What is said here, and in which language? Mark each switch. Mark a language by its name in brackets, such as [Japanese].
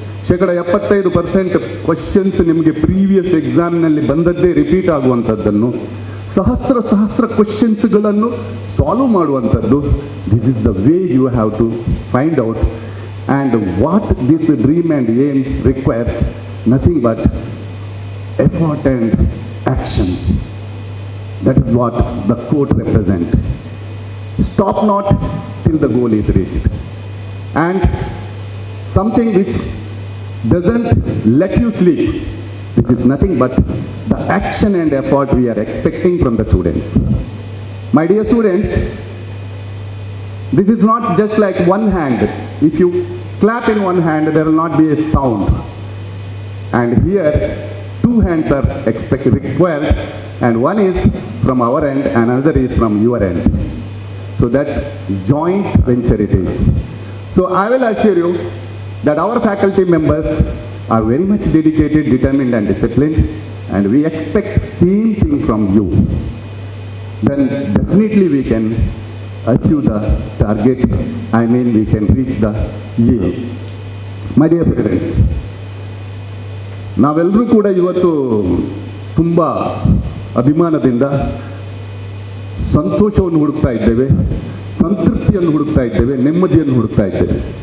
[Kannada] 75% questions ನಿಮಗೆ previous ಎಕ್ಸಾಮ್ನಲ್ಲಿ ಬಂದದ್ದೇ repeat ಆಗುವಂಥದ್ದನ್ನು ಸಹಸ್ರ ಕ್ವಶನ್ಸ್ಗಳನ್ನು solve ಮಾಡುವಂಥದ್ದು. [English] This is the way you have to find out and what this dream and aim requires nothing but effort and action. That is what the quote represents. Stop not till the goal is reached. And something which doesn't let you sleep, this is nothing but the action and effort we are expecting from the students. My dear students, this is not just like one hand. If you clap in one hand, there will not be a sound. And here, two hands are required, and one is from our end and another is from your end. So that joint venture it is. So I will assure you that our faculty members are very much dedicated, determined and disciplined, and we expect same thing from you. Then definitely we can achieve the target. I mean we can reach the aim. My dear parents, [Kannada] ನಾವೆಲ್ಲರೂ ಕೂಡ ಇವತ್ತು ತುಂಬ ಅಭಿಮಾನದಿಂದ ಸಂತೋಷವನ್ನು ಹುಡುಕ್ತಾ ಇದ್ದೇವೆ, ಸಂತೃಪ್ತಿಯನ್ನು ಹುಡುಕ್ತಾ ಇದ್ದೇವೆ, ನೆಮ್ಮದಿಯನ್ನು ಹುಡುಕ್ತಾ ಇದ್ದೇವೆ.